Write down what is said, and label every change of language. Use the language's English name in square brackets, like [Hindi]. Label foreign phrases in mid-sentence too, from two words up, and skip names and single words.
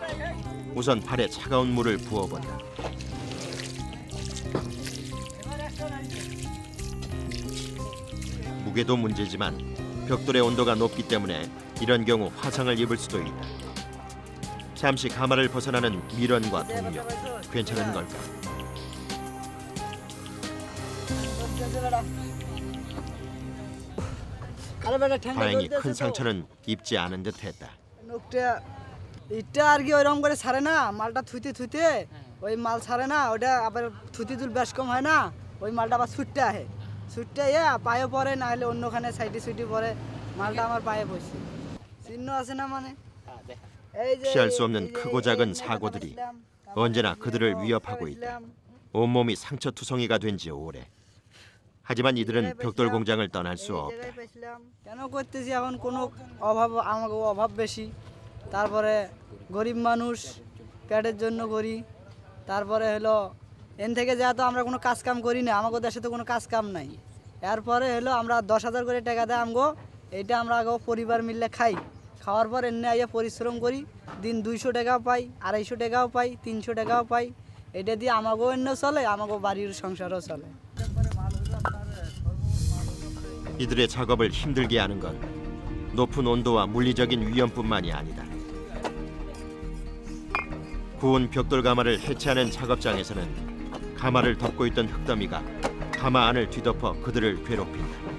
[Korean] 우선 팔에 차가운 물을 부어본다. 무게도 문제지만 벽돌의 온도가 높기 때문에 이런 경우 화상을 입을 수도 있다. 잠시 가마를 벗어나는 미련과 동료. 괜찮은 걸까? 다행히 큰 상처는 입지 않은 듯했다. [Bangla] এটা আর কি ওইরকম করে ছাড়ে না মালটা থুইতে ওই মাল ছাড়ে না ওটা আবার থুতি তুল বেশ কম হয় না ওই মালটা আবার ছুটতে আহে ছুটতে পায়ে পড়ে না হলে অন্যখানে সাইডে সুইডে পড়ে মালটা আমার পায়ে পড়ছে চিহ্ন আছে না মানে [Korean] 피할 수 없는 크고 작은 사고들이 언제나 그들을 위협하고 있다. 온몸이 상처투성이가 된 지 오래. 하지만 이들은 벽돌 공장을 떠날 수 없다. [Bangla] কেন করতেছি এখন কোনো অভাব আমাকে অভাব বেশি তারপরে গরিব মানুষ পেটের জন্য করি তারপরে হলো এন থেকে যেহেতু আমরা কোনো কাজ কাম করি না আমাদের দেশে তো কোনো কাজ কাম নাই এরপরে হলো আমরা 10,000 করে টাকা দেয় আমগো এইটা আমরা আগে পরিবার মিলে খাই খাওয়ার পর এনে আইয়া পরিশ্রম করি দিন 200 টাকাও পাই 250 টাকাও পাই 300 টাকাও পাই এটা দিয়ে আমাগো এনে চলে আমাগো বাড়ির সংসারও চলে [Korean] 이들의 작업을 힘들게 하는 건 높은 온도와 물리적인 위험뿐만이 아니다. 구운 벽돌 가마를 해체하는 작업장에서는 가마를 덮고 있던 흙더미가 가마 안을 뒤덮어 그들을 괴롭힌다.